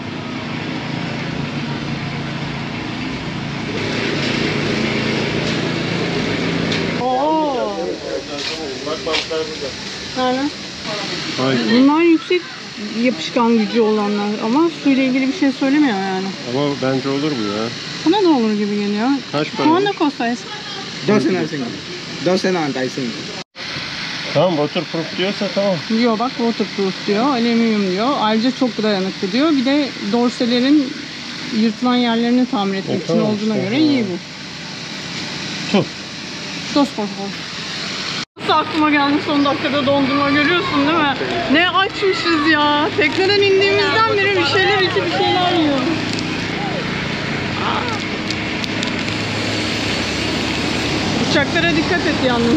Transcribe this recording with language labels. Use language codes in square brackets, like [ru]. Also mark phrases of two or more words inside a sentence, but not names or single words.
[tr] Bak bantlar burada. Nerede? Hayır. Bunlar yüksek yapışkan gücü olanlar ama suyla ilgili bir şey söylemiyor yani. Ama bence olur bu ya. Buna da olur gibi geliyor. Kaç para? [es] ¿Cuánto cuesta eso? 12.95. [tr] Tamam waterproof diyorsa tamam. Diyor bak, waterproof diyor, alüminyum diyor. Ayrıca çok dayanıklı diyor. Bir de dorselerin yırtılan yerlerini tamir etmek için tamam, olduğuna işte, göre iyi bu. Tuh. [es] Dos por favor. [tr] Nasıl aklıma geldi son dakikada dondurma, görüyorsun değil mi? Ne açmışız ya. Tekneden indiğimizden beri bir şeyler yiyoruz. Uçaklara dikkat et yalnız.